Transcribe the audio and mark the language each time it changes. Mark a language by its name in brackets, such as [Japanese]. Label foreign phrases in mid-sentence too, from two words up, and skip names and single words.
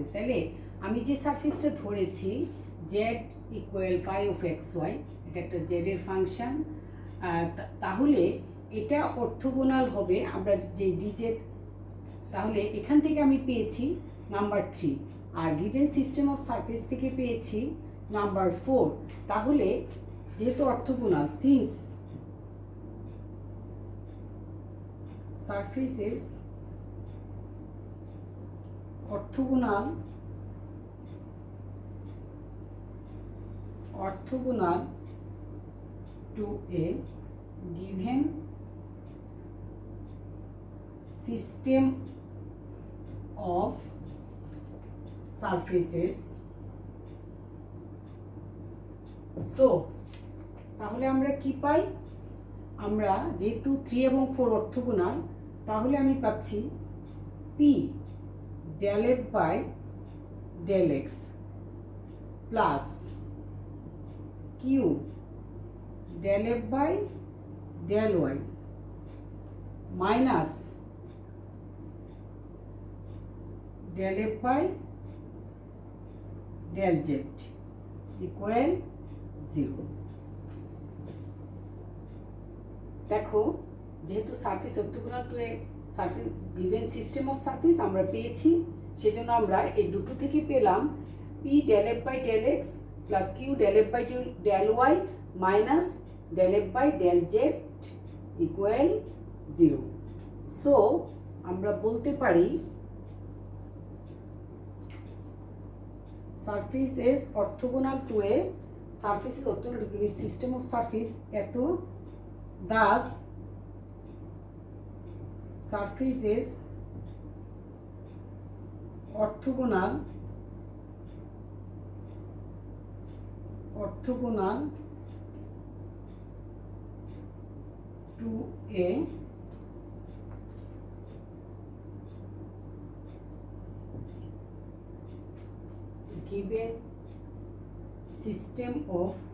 [Bangla] তাহলে আমি যে সারফেসটা ধরেছি [English] z equal phi of xy, [Bangla] এটা একটা জেড এর ফাংশন, তাহলে এটা অর্থোগোনাল হবে আমরা যে ডিজেড। তাহলে এখান থেকে আমি পেয়েছি নাম্বার 3, আর [English] given system of surface [Bangla] থেকে পেয়েছি নাম্বার 4। তাহলে যেহেতু অর্থোগোনাল, [English] since surfaces orthogonal to a given system of surfaces, [Bangla] so তাহলে আমরা কি পাই? আমরা যেহেতু 3 এবং 4 অর্থোগোনাল, তাহলে আমি পাচ্ছি [English] p del f by del x plus q del f by del y minus del f by del z equal 0। [Bangla] দেখো, যেহেতু [English] surface orthogonal to a surface given system of surface [Bangla] আমরা পেয়েছি, সেজন্য আমরা এই দুটো থেকে পেলাম [English] p del f by del x plus q del f by del y minus del f by del z equal 0। [Bangla] সো আমরা বলতে পারি [English] surface is orthogonal to a surface is orthogonal to a system of surface, এত thus surface is orthogonal to a given system of